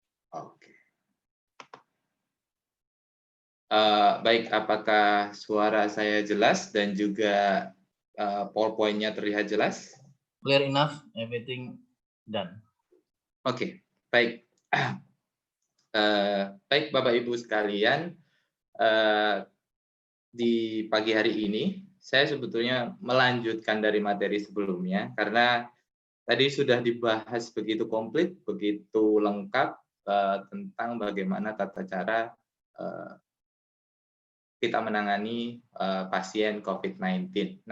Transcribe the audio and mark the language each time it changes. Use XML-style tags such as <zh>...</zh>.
<id>Oke. Baik, apakah suara saya jelas dan juga PowerPoint-nya terlihat jelas?</id> <en>Clear enough, everything done.</en> <id>Oke, baik. Baik Bapak Ibu sekalian, di pagi hari ini saya sebetulnya melanjutkan dari materi sebelumnya karena tadi sudah dibahas begitu komplit, begitu lengkap tentang bagaimana tata cara kita menangani pasien COVID-19.</id>